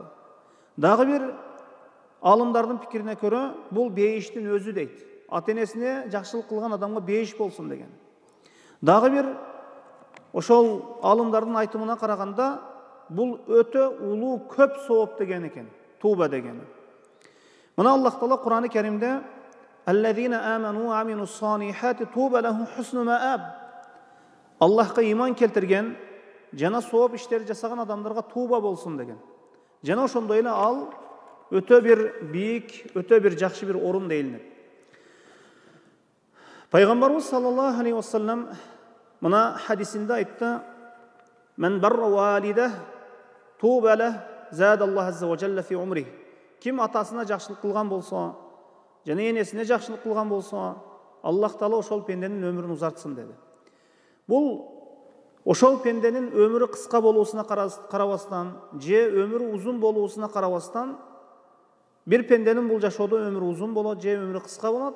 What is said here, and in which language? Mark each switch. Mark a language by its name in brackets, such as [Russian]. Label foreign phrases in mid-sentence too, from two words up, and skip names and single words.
[Kyrgyz] Дагы бир алымдардын пикирине көрө бул бейиштин өзү дейт. Ата-энесине жакшылык кылган адамга бейиш болсун деген. Дагы бир ошол алымдардын айтымына караганда бул өтө улуу көп сооп деген экен, туба деген. Мына Аллах Таала Кур'ан-ы Керимде [Arabic] "الذين آمنوا وعملوا الصالحات طوبى لهم حسن مآب". [Kyrgyz] Аллахка иман келтирген жана сооп иштер жасаган адамдарга туба болсун деген. Жана ошондой эле ал өтө бир бийик, өтө бир жакшы бир орун дейилет. Пайгамбарыбыз [Arabic] صلى الله عليه وسلم [Kyrgyz] мына хадисинде айтты: [Arabic] "من بر والده طوبى له زاد الله عز وجل في عمره". [Kyrgyz] Ким атасына жакшылык кылган болсо, жана энесине жакшылык кылган болсо, Аллах Таала ошол пенденин өмүрүн узартсын деди. Бул ошол пенденин өмүрү кыска болуусуна карабастан, же өмүрү узун болуусуна карабастан, бир пенденин бул жашоодо өмүрү узун болот, же өмүрү кыска болот.